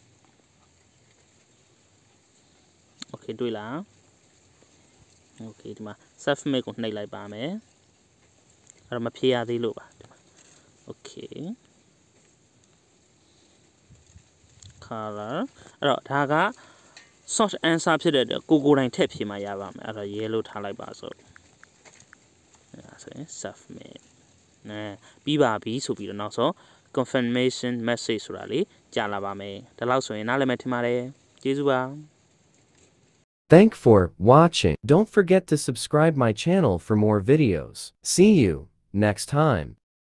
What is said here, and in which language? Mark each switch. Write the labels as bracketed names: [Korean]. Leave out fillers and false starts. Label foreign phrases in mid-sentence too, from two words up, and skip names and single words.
[Burmese] okay တွေ့လား okay ဒီမှာ submit ကိုနှိပ်လိုက်ပါမယ်အဲ့တော့မဖြေရသေးလို့ပါဒီမှာ okay color အဲ့တော့ဒါက [English] short answer [Burmese] ဖြစ်တဲ့အတွက်ကိုယ်တိုင်ထည့်ဖြေမှရပါမယ်အဲ့တော့ yellow ထားလိုက်ပါဆိုအဲ့ဆိုရင် submit ပြီးပါပြီဆိုပြီးတော့နောက်ဆုံး [English] confirmation message [Burmese] ဆိုတာလေးကြာလာပါမယ်ဒါလောက်ဆိုရင်နားလည်မယ်ထင်ပါတယ်ကျေးဇူးပါ [English] Thanks for watching. Don't forget to subscribe my channel for more videos. See you next time.